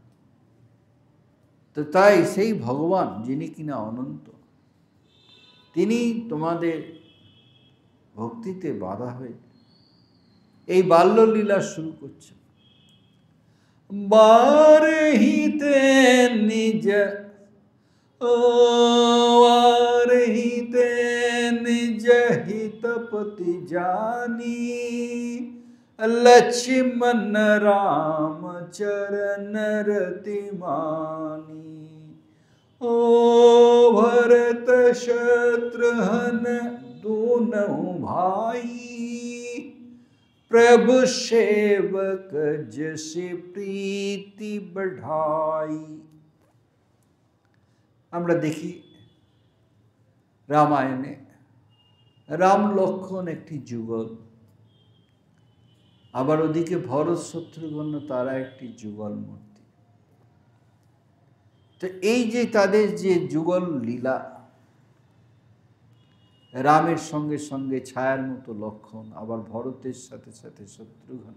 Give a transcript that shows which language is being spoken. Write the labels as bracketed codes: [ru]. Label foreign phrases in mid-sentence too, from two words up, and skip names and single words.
[bn] তো তাই সেই ভগবান যিনি কিনা অনন্ত, তিনি তোমাদের ভক্তিতে বাধা হয়ে এই বাল্যলীলা শুরু করছেন। [awa] बारेहि ते निज, बारेहि ते निज हित पति जानी, लक्ष्मण राम चरण रति मानी। ओ भरत शत्रुघ्न दोनों भाई, प्रभु सेवक जैसे प्रीति बढ़ाई। [bn] আমরা দেখি রামায়ণে রাম লক্ষ্মণ একটি যুগল, আবার ওদিকে ভরত শত্রুঘ্ন তারা একটি যুগল মূর্তি। তো এই যে তাদের যে যুগল লীলা, রামের সঙ্গে সঙ্গে ছায়ার মতো লক্ষ্মণ, আবার ভরতের সাথে সাথে শত্রুঘ্ন।